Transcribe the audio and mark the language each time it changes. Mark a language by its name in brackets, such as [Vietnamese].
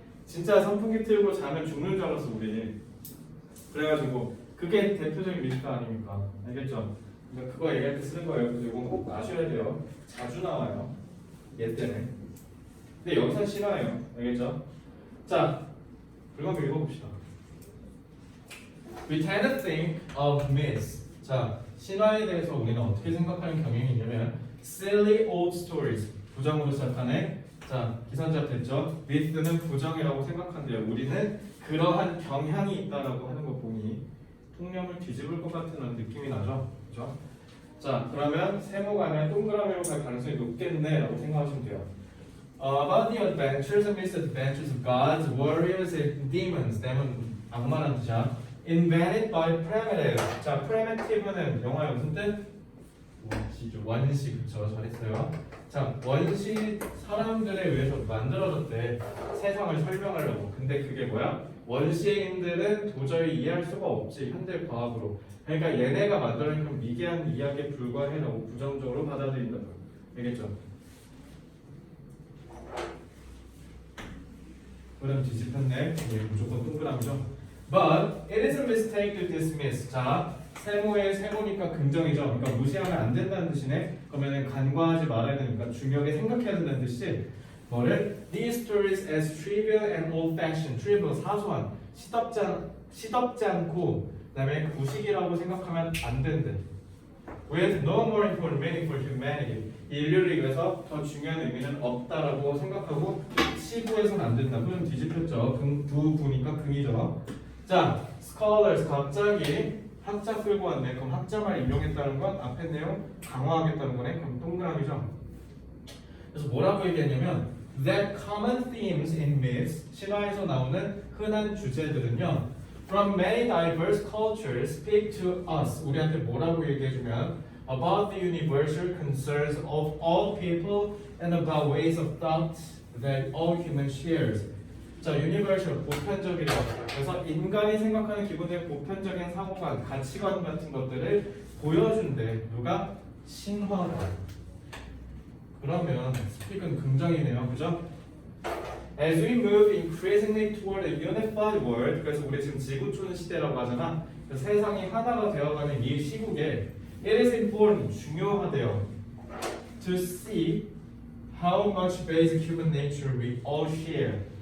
[Korean] 진짜 선풍기 틀고 자면 죽는 줄 알았어 우리. 그래가지고 그게 대표적인 미스터 아닙니까? 알겠죠? 그러니까 그거 얘기할 때 쓰는 거예요. 그래서 이건 꼭 아셔야 돼요. 자주 나와요. 얘 때문에. 근데 여기서 싫어요. 알겠죠? 자, 그럼 한번 읽어봅시다. [English] We tend to think of myths. [Korean] 자, 신화에 대해서 우리는 어떻게 생각하는 경향이 있냐면 [English] silly old stories. [Korean] 부정으로 시작하네. 자, 기선제압 됐죠? myth는 부정이라고 생각한대요. 우리는 그러한 경향이 있다라고 하는 거 보니 통념을 뒤집을 것 같은 느낌이 나죠? 그렇죠? 자, 그러면 세모가 아니라 동그라미로 갈 가능성이 높겠네라고 생각하시면 돼요. [English] About the adventures and misadventures of gods, warriors, and demons. demon [Korean] 악마라는 뜻이야. [English] Invented by primitive. [Korean] 자, primitive는 영어의 무슨 뜻? 원시죠. 원시, 그쵸. 잘했어요. 자, 원시 사람들에 의해서 만들어졌대. 세상을 설명하려고. 근데 그게 뭐야? 원시인들은 도저히 이해할 수가 없지. 현대 과학으로. 그러니까 얘네가 만들어낸 그런 미개한 이야기에 불과해라고 부정적으로 받아들인다. 알겠죠? 그럼 뒤집혔네. 이게 무조건 동그라미죠. [English] But it is a mistake to dismiss. [Korean] 자, 세모의 세모니까 긍정이죠. 그러니까 무시하면 안 된다는 뜻이네. 그러면은 간과하지 말아야 되니까 중요하게 생각해야 된다는 뜻이 뭐를? [English] These stories as trivial and old-fashioned. [Korean] trivial 사소한, 시덥지 않고 그다음에 구식이라고 생각하면 안 된대. [English] With no more important meaning for humanity. [Korean] 인류를 위해서 더 중요한 의미는 없다라고 생각하고 시부해서는 안 된다. 그럼 뒤집혔죠. 두 부니까 금이죠. 자, scholars 갑자기 학자 끌고 왔네. 그럼 학자만 인용했다는 건 앞에 내용 강화하겠다는 거네. 그럼 동그라미죠. [English] 그래서 뭐라고 얘기했냐면 that common themes in myths [Korean] 신화에서 나오는 흔한 주제들은요 [English] from many diverse cultures speak to us [Korean] 우리한테 뭐라고 얘기해주면 [English] about the universal concerns of all people and about ways of thought that all humans shares. [Korean] 자, universal 보편적이다. 그래서 인간이 생각하는 기본의 보편적인 사고관, 가치관 같은 것들을 보여준대. 누가? 신화가. 그러면 스픽은 긍정이네요, 그죠? [English] As we move increasingly toward a unified world, [Korean] 그래서 우리 지금 지구촌 시대라고 하잖아. 그래서 세상이 하나가 되어가는 이 시국에 [English] it is important, [Korean] 중요하대요. [English] To see how much basic human nature we all share.